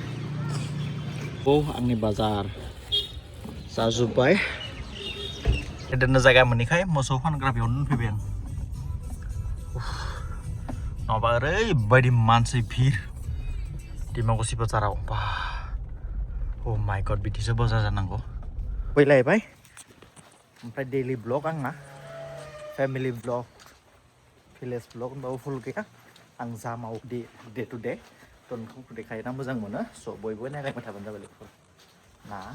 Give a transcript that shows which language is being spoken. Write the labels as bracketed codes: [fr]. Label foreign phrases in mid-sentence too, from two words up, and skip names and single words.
[brx] आंनि बाजार जाजोब्बाय दोननो जायगा मोनैखाय मोसौ फानग्रा बेयावनो दोनफैबाय आं नङाबा ओरैबायदि मानसि भिर डिमाकुसि बाजाराव बा [en] oh my god [brx] बिदिसो बाजार जानांगौ फैलायबाय ओमफ्राय [en] daily vlog [brx] आंना [en] family vlog village vlog [brx] होनबाबो फुल गैया आं जा मावो [en] day to day [brx] थ' नोंथांखौ देखायना मोजां मोनो स' बयबो नायलायबाय थाबानो जाबाय लोगोफोर ना